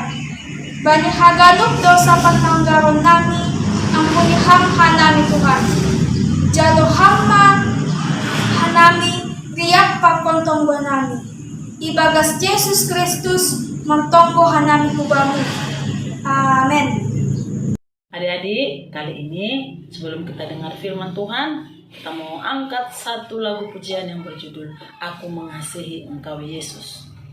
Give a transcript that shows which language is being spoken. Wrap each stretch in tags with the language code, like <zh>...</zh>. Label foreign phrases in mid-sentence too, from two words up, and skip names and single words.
<bts>Banyi haganuk dosa patanggaron nami ang puniham hanami Tuhan. Jalo hamma hanami riyak pagkontonggo nami. Ibagas Jesus Kristus mentonggo hanami kubamu. Amen.</bts> <id>Adik-adik, kali ini sebelum kita dengar firman Tuhan, kita mau angkat satu lagu pujian yang berjudul Aku Mengasihi Engkau Yesus.</id>